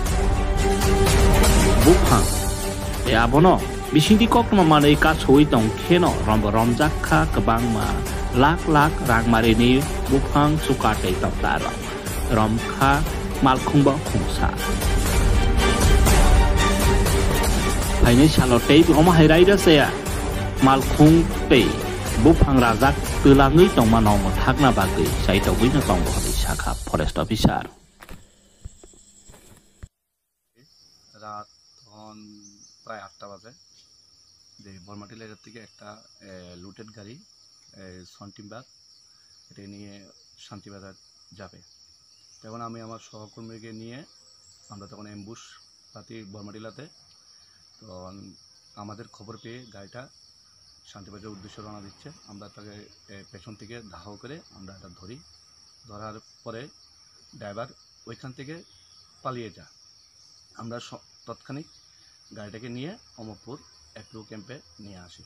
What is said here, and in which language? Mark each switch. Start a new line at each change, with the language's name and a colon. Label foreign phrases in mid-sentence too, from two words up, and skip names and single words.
Kok Borok: buphang e abono bisingti koktuma manai kasoi tongkhe no romjak kha kabangma lak lak rang mari ni buphang sukatei tokta romkha malkhungba khongsa Haini salotei oma hairaida saya malkhung tei buphang rajak tulangui tongma nom thakna bagui sai togui na tong bhori শাখা
English: forest officer
Bangla: রাত তখন প্রায় 8টা বাজে যে বর্মাটি লেজার থেকে একটা লুটেড গাড়ি সন্টিমবাগ এটা নিয়ে শান্তিবাজার যাবে তখন আমি আমার সহকর্মীকে নিয়ে আমরা তখন অ্যাম্বুশ পাতি বর্মাটিলাতে তখন আমাদের খবর পেয়ে গাড়িটা শান্তিবাজারের উদ্দেশ্যে রওনা দিচ্ছে আমরা তাকে পেছন থেকে ধাওয়া করে আমরা এটা ধরার পরে ড্রাইভার ওইখান থেকে পালিয়ে যায় আমরা তৎক্ষণিক গাড়িটাকে নিয়ে অমরপুর এফপিও ক্যাম্পে নিয়ে আসি